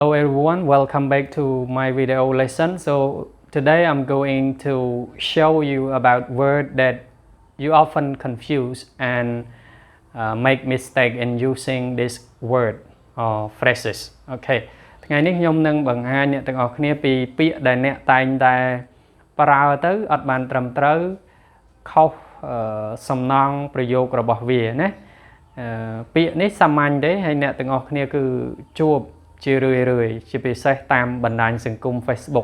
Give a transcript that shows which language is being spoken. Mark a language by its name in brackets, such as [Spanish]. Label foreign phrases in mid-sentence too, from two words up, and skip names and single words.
[English] Hello everyone, welcome back to my video lesson. So today I'm going to show you about word that you often confuse and make mistake in using this word or phrases. [Khmer] Okay. ថ្ងៃនេះខ្ញុំនឹងបង្ហាញអ្នកទាំងអស់គ្នាពីពាក្យដែលអ្នកតែងតែប្រើទៅអត់បានត្រឹមត្រូវខុសសំណង់ប្រយោគរបស់វា ណាពាក្យនេះសាមញ្ញទេហើយអ្នកទាំងអស់គ្នាគឺជួបជារឿយជាពិសេសតាមបណ្ដាញសង្គម Facebook